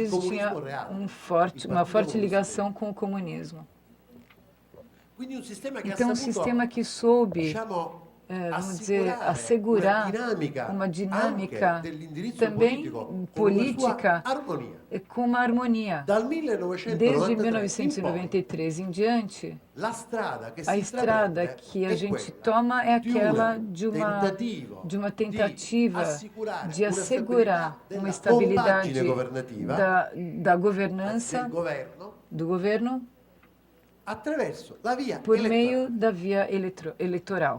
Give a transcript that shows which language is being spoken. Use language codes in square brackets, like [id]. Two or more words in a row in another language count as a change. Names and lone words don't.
[pt] origens tinha [it] comunismo reale, [pt] uma [it] il forte [pt] Partido ligação com o comunismo. [it] Quindi un sistema che [pt] Então, [it] ha [pt] um [it] saputo, [pt] sistema que soube, [it] diciamo, [pt] vamos dizer, assegurar uma dinâmica também política com uma harmonia. Desde 1993 em diante, a estrada que a gente toma é aquela de uma tentativa de assegurar uma estabilidade da governança, do governo, por meio da via eleitoral.